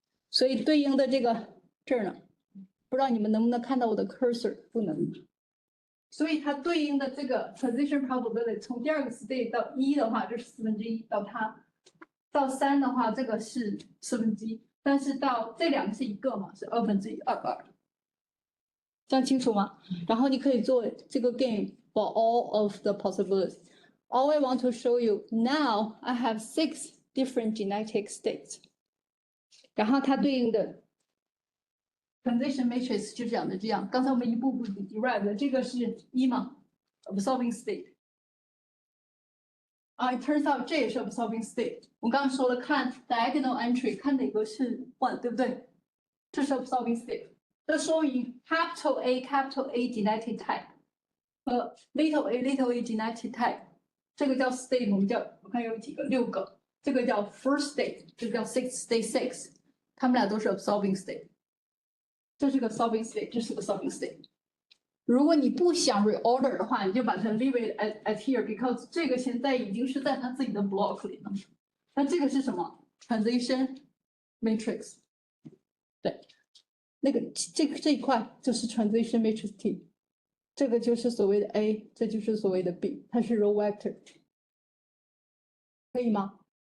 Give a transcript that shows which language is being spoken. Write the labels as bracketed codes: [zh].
[zh] 所以对应的这个这儿呢，不知道你们能不能看到我的 cursor？ 不能。所以它对应的这个 transition probability 从第二个 state 到1的话，这是1/4，到它到3的话，这个是1/4，但是到这两个是一个嘛，是1/2，这样清楚吗？ [en] 然后你可以做这个 game for all of the possibilities. All I want to show you now, I have 6 different genetic states. [zh] 然后它对应的 transition matrix 就讲的这样。刚才我们一步步 derive 的，这个是1嘛 ，absorbing state。 [en] It turns out 这也是 absorbing state。 [zh] 我刚刚说了，看 diagonal entry， 看哪个是 1， 对不对？这是 absorbing state。 这说明 capital A genetic type 和 little a genetic type， 这个叫 state， 我们叫我看有几个，6个，这个叫 first state， 这个叫 state 6， 它们俩都是 absorbing state。这是个 absorbing state， 这是个 absorbing state。如果你不想 reorder 的话，你就把它 leave it at here， because 这个现在已经是在它自己的 block 里了。那这个是什么 ？transition matrix。对，那个这一块就是 transition matrix T， 这个就是所谓的 A， 这就是所谓的 B， 它是 row vector， 可以吗？